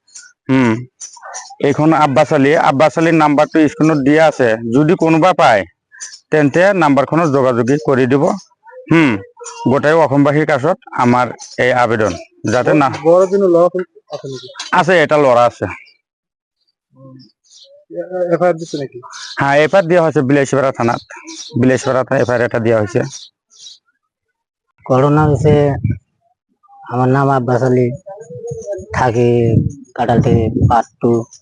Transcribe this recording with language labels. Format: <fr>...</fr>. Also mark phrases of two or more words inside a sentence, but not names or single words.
<as>এইখন আব্বাছ আলীৰ নাম্বাৰটো স্ক্ৰীনত দিয়া আছে। যদি কোনোবা পায় তেন্তে নাম্বাৰখনত যোগাযোগ কৰি দিব। গোটাই অসমবাসীৰ কাছত আমাৰ এই আবেদন যাতে না আছে, এটা ল'ৰা আছে।</as> <bn>হ্যাঁ, এফআইআর দেওয়া হয়েছে বিলাসীপাড়া থানাত। এফআইআর এটা দেওয়া হয়েছে। ঘটনা হচ্ছে আমার নাম আব্বাস আলী, থাকি কাঁঠালটি পার্ট 2।</bn>